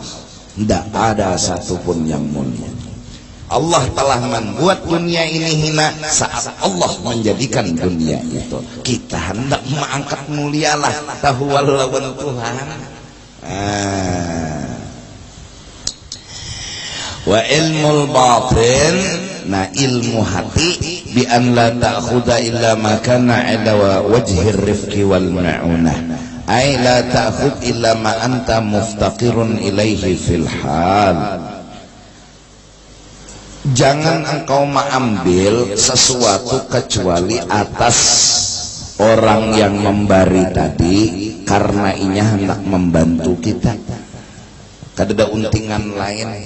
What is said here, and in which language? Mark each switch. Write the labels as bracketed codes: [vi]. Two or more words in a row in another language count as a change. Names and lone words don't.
[bjn] Tidak ada satupun yang mulia. Allah telah membuat dunia ini hina saat Allah menjadikan dunia itu. Kita hendak mengangkat mulialah, tahu lawan Tuhan. [ar] وعلم الباطن, [bjn] nah ilmu hati, [ar] بأن لا تأخذ إلا ما كان على وجه الرفق والمعونة. أي لا تأخذ إلا ما أنت مفتقر إليه في الحال. [bjn] Jangan engkau mengambil sesuatu kecuali atas orang yang memberi tadi karena inya hendak membantu kita. Kada ada untingan lain.